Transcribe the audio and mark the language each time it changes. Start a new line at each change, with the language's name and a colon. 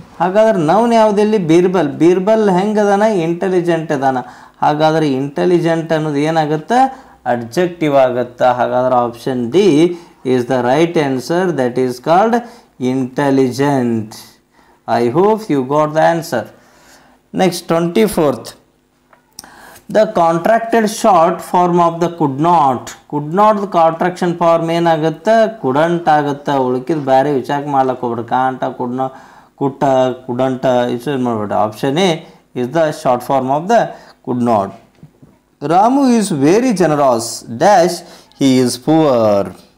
Kannada: ಹಾಗಾದ್ರೆ noun ಯಾವುದಿಲ್ಲಿ? Birbal. Birbal ಹೆಂಗದಾನ? Intelligent ಅದಾನ. ಹಾಗಾದ್ರೆ ಇಂಟೆಲಿಜೆಂಟ್ ಅನ್ನೋದು ಏನಾಗುತ್ತೆ? ಅಡ್ಜೆಕ್ಟಿವ್ ಆಗುತ್ತೆ.
English: ಹಾಗಾದ್ರೆ option D is the right answer, that is called intelligent. I hope you got the answer. Next 24th, the contracted short form of the could not.
Kannada: could not the contraction form ಏನಾಗುತ್ತೆ? couldn't ಆಗುತ್ತೆ. ಉಳ್ಕಿದ ಬೇರೆ ವಿಚಾರ ಮಾಡ್ಲಕ್ಕೆ ಹೋಗ್ಬಿಡ್ರಿ. ಕಾಂಟ, ಕುಡ್ನ, ಕುಟ್ಟ, ಕುಡಂಟ ಇಷ್ಟು ಮಾಡ್ಬಿಡ್ರಿ.
English: Option A is the short form of the could not. Ramu is very generous dash he is poor.